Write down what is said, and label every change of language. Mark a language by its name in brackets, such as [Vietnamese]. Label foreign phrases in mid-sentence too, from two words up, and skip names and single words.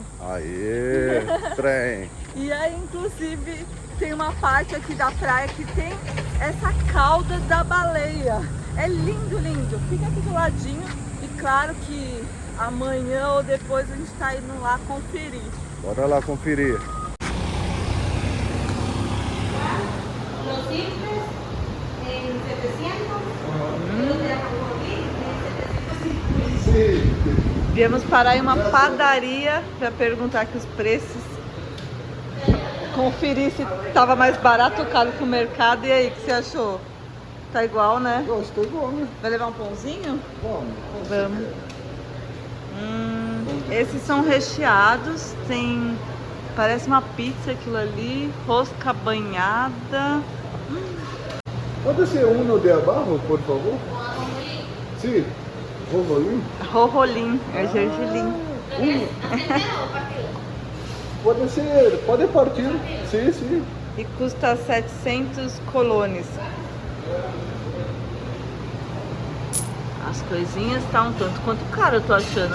[Portuguese] Aê, trem! E aí, inclusive, tem uma parte aqui da praia que tem essa cauda da baleia. É lindo, lindo. Fica aqui do ladinho e claro que amanhã ou depois a gente tá indo lá conferir. Bora lá conferir. [Spanish] Los simples en 700, los de ajonjolí en 750. [Portuguese] Sim. Viemos parar em uma padaria para perguntar aqui os preços. Conferir se tava mais barato ou caro que o mercado. E aí, o que você achou? Tá igual, né? Gostou igual, né? Vai levar um pãozinho? Vamos. Vamos. Esses são recheados. Tem... Parece uma pizza aquilo ali. Rosca banhada. Pode ser [Spanish] uno de abajo, por favor? [Portuguese] Sim. Rovolim? Rolim, é gergelim. Pode ser, pode partir. Sim, sim. E custa 700 colones. As coisinhas tá um tanto quanto caro, eu tô achando.